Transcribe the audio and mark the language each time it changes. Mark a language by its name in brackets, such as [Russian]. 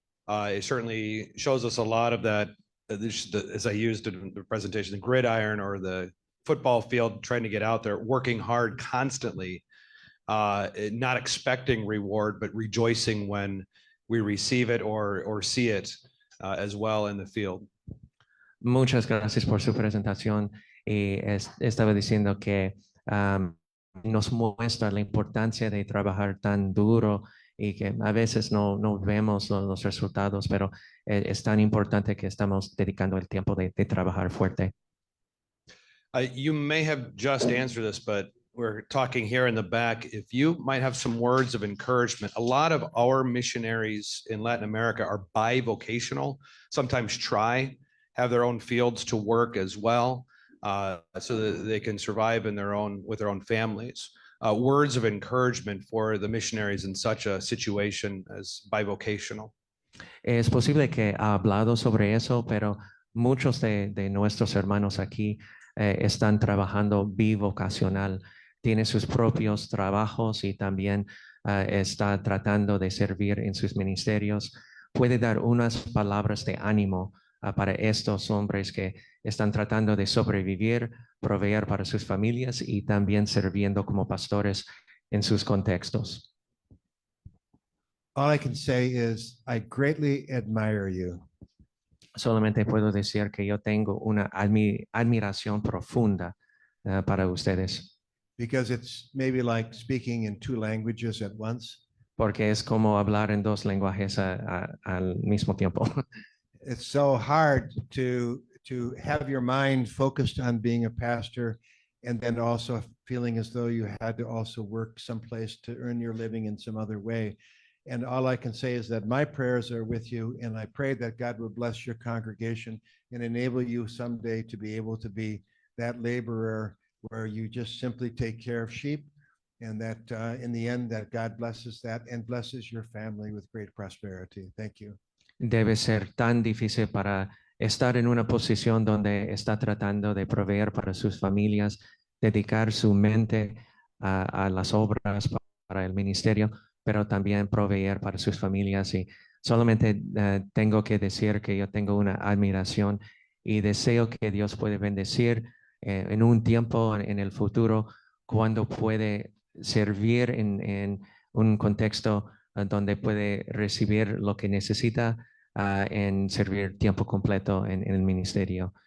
[English] It certainly shows us a lot of that, as I used in the presentation, the gridiron or the football field, trying to get out there, working hard constantly, not expecting reward, but rejoicing when we receive it or see it as well in the field. [Spanish] Muchas gracias por su presentación. Y estaba diciendo que nos muestra la importancia de trabajar tan duro y que a veces no vemos los resultados, pero es tan importante que estamos dedicando el tiempo de trabajar fuerte. [English] You may have just answered this, but we're talking here in the back. If you might have some words of encouragement, a lot of our missionaries in Latin America are bivocational, sometimes have their own fields to work as well, so that they can survive with their own families. Words of encouragement for the missionaries in such a situation as bivocational. [Spanish] Es posible que ha hablado sobre eso, pero muchos de nuestros hermanos aquí están trabajando bivocacional. Tiene sus propios trabajos y también está tratando de servir en sus ministerios. Puede dar unas palabras de ánimo para estos hombres que están tratando de sobrevivir, proveer para sus familias y también sirviendo como pastores en sus contextos. [English] All I can say is I greatly admire you. [Spanish] Solamente puedo decir que yo tengo una admiración profunda para ustedes. [English] Because it's maybe like speaking in two languages at once. [Spanish] Porque es como hablar en dos lenguajes al mismo tiempo. [English] It's so hard to have your mind focused on being a pastor and then also feeling as though you had to also work someplace to earn your living in some other way. And all I can say is that my prayers are with you, and I pray that God will bless your congregation and enable you someday to be able to be that laborer where you just simply take care of sheep And that in the end, that God blesses that and blesses your family with great prosperity. Thank you. [Spanish] Debe ser tan difícil para estar en una posición donde está tratando de proveer para sus familias, dedicar su mente a las obras para el ministerio, pero también proveer para sus familias. Y solamente tengo que decir que yo tengo una admiración y deseo que Dios puede bendecir en un tiempo en el futuro cuando puede servir en un contexto donde puede recibir lo que necesita en servir tiempo completo en el ministerio.